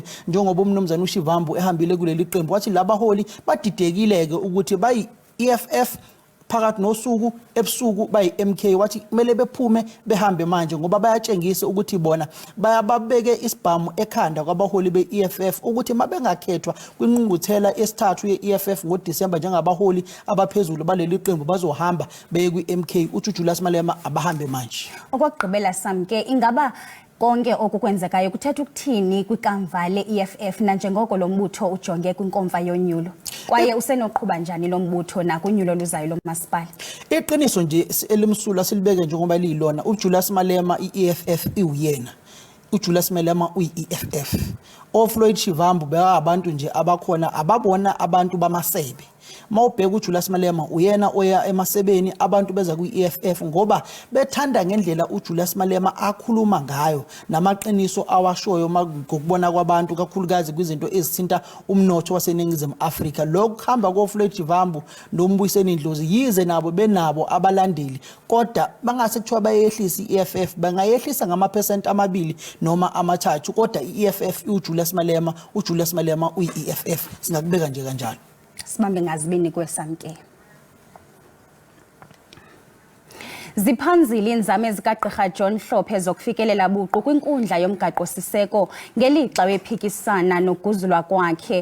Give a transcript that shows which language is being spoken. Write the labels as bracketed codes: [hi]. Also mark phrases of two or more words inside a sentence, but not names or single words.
[zu] njengoba umnomzana uShivambu ehambile kuleli qembu wathi labaholi badidekileke ukuthi bayi EFF phakathi nosuku ebusuku bayi-MK wathi kumele bephume behambe manje ngoba bayatshengisa ukuthi bona bayababeke isibhamu ekhanda kwabaholi beEFF ukuthi mabengakhethwa kwinqunquthela esithathu yeEFF ngoDisemba njengabaholi abaphezulu baleli qembu bazohamba beye kwi-MK uJulius Malema abahambe manje. [xh] Okwagqibela Samke ingaba konke okukwenzekayo kuthetha ukuthini kwikamva le-EFF nanjengoko lo mbutho ujonge kwinkomfa yonyulo kwaye usenoqhuba njani lo mbutho nakunyulo luzayo lomasipala? [zu] Iqiniso nje elimsulwa silibeke njengoba liyilona uJulius Malema i-EFF iwuyena. uJulius Malema uyi-EFF. oFloyd Shivambu beyabantu nje abakhona ababona abantu bamasebe. Mawubheka uJulius Malema uyena oya emasebeni abantu beza kwi-EFF ngoba bethanda ngendlela uJulius Malema akhuluma ngayo namaqiniso awashoyo ngokubona kwabantu kakhulukazi kwizinto ezithinta umnotho waseNingizimu Afrika. Lokuhamba koFloyd Shivambu noMbuyiseni Ndlozi yize nabo benabo abalandeli kodwa bangase kuthiwa bayehlisa i-EFF bangayehlisa ngama% amabili noma amathathu kodwa i-EFF uJulius Malema uyi-EFF singakubeka nje kanjalo. [xh] Sibambe ngazibini kwesamke. Ziphanzile inzame zikaGqirha John Hlophe zokufikelela buqu kwinkundla yomgaqo siseko ngelixa wephikisana nokuguzulwa kwakhe.